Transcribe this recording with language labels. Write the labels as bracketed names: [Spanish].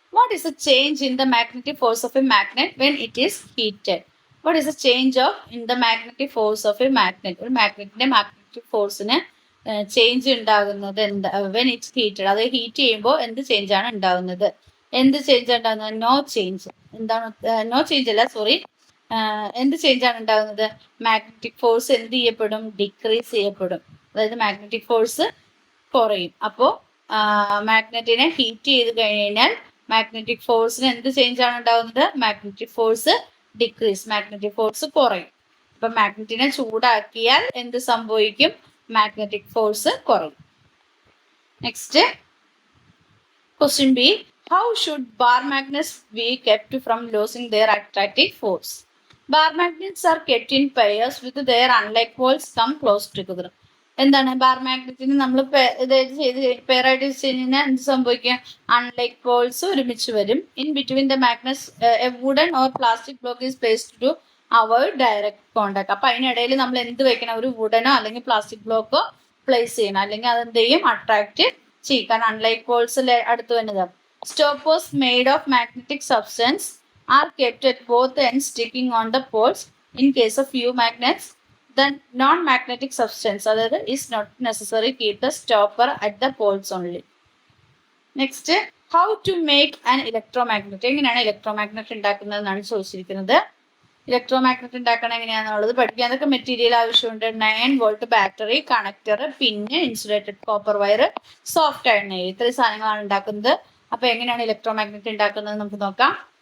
[English] What is the change in the magnetic force of a magnet when it is heated? What is the change in the magnetic force of a magnet? [Malayalam] ഒരു മാഗ്നറ്റിന്റെ magnetic ഫോഴ്സിന് change ഉണ്ടാകുന്നത് എന്താ? [English] When it's heated. [Malayalam] അത് heat ചെയ്യുമ്പോൾ എന്ത് change ആണ് ഉണ്ടാകുന്നത്? എന്ത് change ഉണ്ടാകുന്നത്? No change. എന്താണ്? നോ ചേഞ്ച് അല്ല, സോറി. എന്ത് ചേഞ്ച് ആണ് ഉണ്ടാകുന്നത്? മാഗ്നറ്റിക് ഫോഴ്സ് എന്ത് ചെയ്യപ്പെടും? ഡിക്രീസ് ചെയ്യപ്പെടും. അതായത് മാഗ്നറ്റിക് ഫോഴ്സ് കുറയും. അപ്പോൾ മാഗ്നറ്റിനെ ഹീറ്റ് ചെയ്ത് കഴിഞ്ഞാൽ മാഗ്നറ്റിക് ഫോഴ്സിന് എന്ത് ചേഞ്ച് ആണ് ഉണ്ടാകുന്നത്? Magnetic force decrease, magnetic force കുറയും. അപ്പൊ മാഗ്നറ്റിനെ ചൂടാക്കിയാൽ എന്ത് സംഭവിക്കും? മാഗ്നറ്റിക് ഫോഴ്സ് കുറയും. [English] Next question B, how should bar magnets be kept from losing their attractive force? Bar magnets are kept in pairs with their unlike poles come close together. [Malayalam] എന്താണ്? Bar മാഗ്നറ്റിന് നമ്മൾ പെയറായിട്ട് വെച്ച് കഴിഞ്ഞാൽ എന്ത് സംഭവിക്കുക? അൺലൈക്ക് പോൾസ് ഒരുമിച്ച് വരും. [English] In between the magnets a wooden or plastic block is placed to avoid direct contact. [Malayalam] അപ്പൊ അതിനിടയിൽ നമ്മൾ എന്ത് വെക്കണം? ഒരു വുഡനോ അല്ലെങ്കിൽ പ്ലാസ്റ്റിക് ബ്ലോക്കോ പ്ലേസ് ചെയ്യണം. അല്ലെങ്കിൽ അതെന്ത് ചെയ്യും? അട്രാക്ട് ചെയ്യും. കാരണം അൺലൈക്ക് പോൾസ് അടുത്ത് വരുന്നത്. [English] Stoppers made of magnetic substance are kept at both ends sticking on the poles. In case of few magnets, the non-magnetic substance is not necessary. Keep the stopper at the poles only. Next, how to make an electromagnet. [Malayalam] എങ്ങനെയാണ് electromagnet ഉണ്ടാക്കുന്നതെന്നാണ് ചോദിച്ചിരിക്കുന്നത്. Electromagnet ഉണ്ടാക്കണം എങ്ങനെയാണെന്നുള്ളത് പഠിക്കാൻ. അതൊക്കെ material ആവശ്യമുണ്ട്. 9 volt battery, connector, പിന്നെ insulated copper wire, soft iron nail. ഇത്രയും സാധനങ്ങളാണ് ഉണ്ടാക്കുന്നത്. അപ്പൊ എങ്ങനെയാണ് ഇലക്ട്രോമാഗ്നറ്റ് ഉണ്ടാക്കുന്നത് നമുക്ക് നോക്കാം.